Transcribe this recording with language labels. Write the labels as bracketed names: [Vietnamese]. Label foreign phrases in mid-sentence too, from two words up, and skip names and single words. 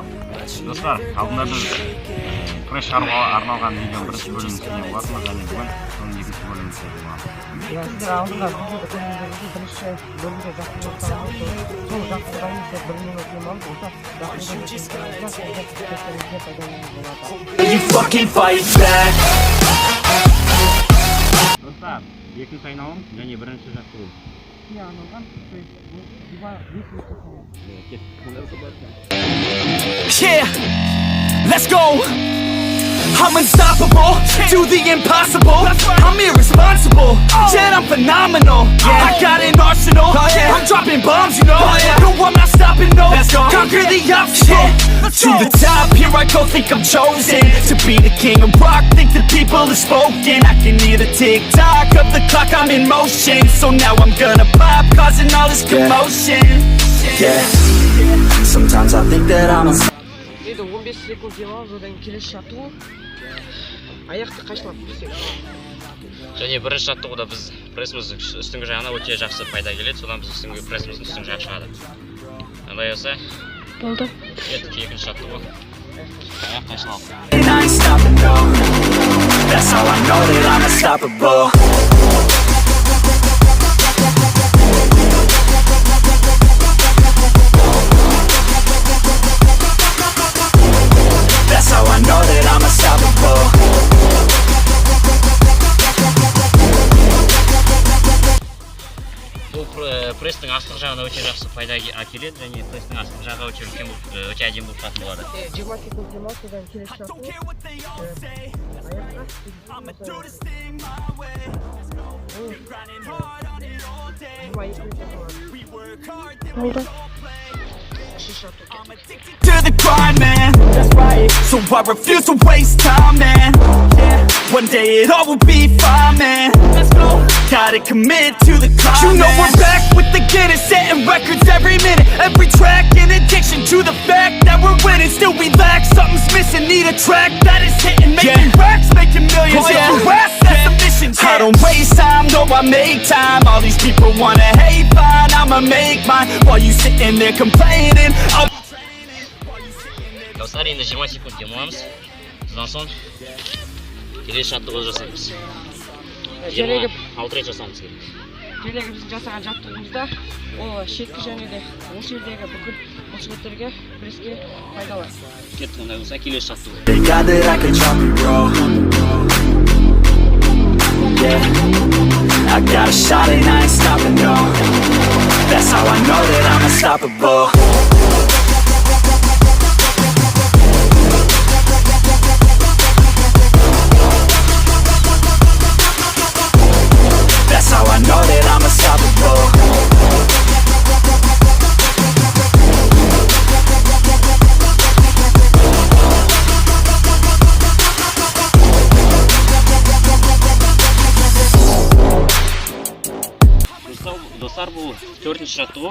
[Kazakh] Достар, алдында біз пресс шығаруға арналған видеоның бірінші бөлімін түсірген болатынбыз, және бүгін соның екінші бөлімін түсірген боламыз. Сіздер алдында видеода көргендеріңіздей бірінші бөлімде жақсы болсаңыз, сол жақсыдан есе 1 минут демалып, осы жақсыдан [English] You fucking fight back. [Kazakh] Достар, екінші айналым және бірінші жаттығу. арналған, [English] Yeah, let's go. I'm unstoppable, do the impossible. I'm irresponsible, yet I'm phenomenal. I got an arsenal, I'm dropping bombs, you know. No, I'm not stopping, no. Conquer the obstacle. To the top, here I go, think I'm chosen to be the king of rock, think the people have spoken. I can hear the tick-tock of the clock, I'm in motion. So now I'm gonna pop, causing all this commotion. Yeah, sometimes I think that I'm unstoppable. [Kazakh] 15 секунд демалып, одан келесі жаттығу. Аяқты қайшылап көрсек. Және бірінші жаттығуда біз прессіміздің үстіңгі жағына өте жақсы пайда келеді, содан біз прессіміздің үстіңгі жағы шығады. Андай болса, болды. екінші жаттығу. Аяқ қайшылау. [English] That's how I know that I'm unstoppable. That's how I know that I'm unstoppable. [Kazakh] Бұл пресстің астық жағына өте жақсы пайда әкеледі, және пресстің астық жағы өте әдемі болып тұратын болады. 20 секунд демалып, одан келесі жаттығу. Болды. [English] To the grind, man. That's right. So I refuse to waste time, man. Yeah. One day it all will be fine, man. Let's go. Gotta commit to the climb. You know we're back with the Guinness, setting records every minute, every track. In addiction to the fact that we're winning, still we lack something's missing. Need a track that is hitting, making racks, making millions. Oh, yeah. That's the mission. I don't waste time, no, I make time. All these people wanna hate, fine, I'ma make mine. While you sitting there complaining, I'll [Kazakh] Достар, енді 20 секунд демаламыз. Содан соң келесі жаттығуды жасаймыз. 26 рет жасауымыз керек. Желегі біздің жасаған жаттығуымызда ол шеткі және де осы жердегі бүкіл бұлшықеттерге, преске пайдалы. Кеттік, ондай болса келесі жаттығу. [English] Thank God that I could drop you, bro. Yeah, I got a shot and I ain't stopping, no. That's how I know that I'm unstoppable. That's how I know that I'm unstoppable. [Kazakh] Достар, бұл 4-ші жаттығу.